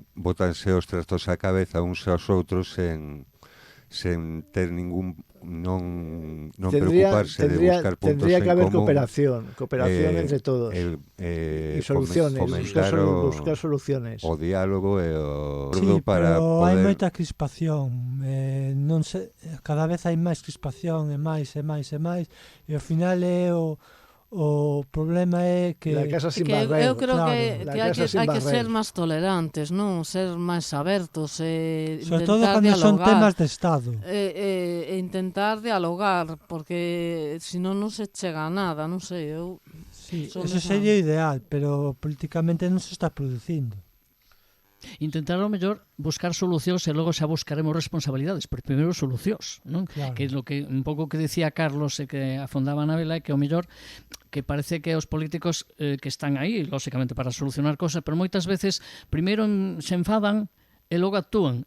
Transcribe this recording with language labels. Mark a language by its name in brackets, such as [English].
[Galician] Bótanse os trastos á cabeza uns aos outros sen ter ningún... non preocuparse de buscar puntos en común. [Spanish] Tendría que haber cooperación entre todos. Y soluciones, buscar soluciones. [Galician] O diálogo e o... Sí, pero hai moita crispación. Non sei, cada vez hai máis crispación, e máis, e ao final o problema é que... [Spanish] La casa sin barrer. [Galician] Eu creo que hai que ser máis tolerantes, non? Ser máis abertos, sobre todo cando son temas de Estado. Intentar dialogar, porque senón non se chega a nada, non sei, eu... Sí, [Spanish] eso sería ideal, [Galician] pero políticamente non se está producindo. Intentar ao mellor buscar solucións e logo xa buscaremos responsabilidades, pero primeiro solucións, non? Claro. Que é lo que un pouco que decía Carlos e que afondaba na vela, é que ao mellor que parece que os políticos que están aí, lógicamente para solucionar cosas, pero moitas veces primeiro se enfadan e logo actúan.